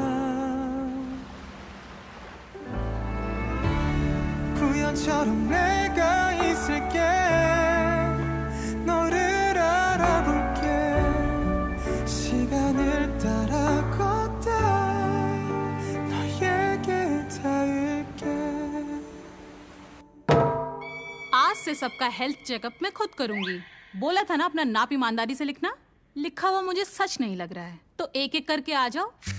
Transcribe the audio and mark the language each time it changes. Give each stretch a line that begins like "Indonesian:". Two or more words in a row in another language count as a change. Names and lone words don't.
Korean: 구연처럼 내가 있을게. 너를 알아볼게. 시간을 따라 걷다 너에게 닿을게.
Hindi: आज से सबका
English: health checkup
Hindi: मैं खुद करूंगी। बोला था ना अपना नाप ईमानदारी से लिखना। लिखा हुआ मुझे सच नहीं लग रहा है, तो एक एक करके आ जाओ।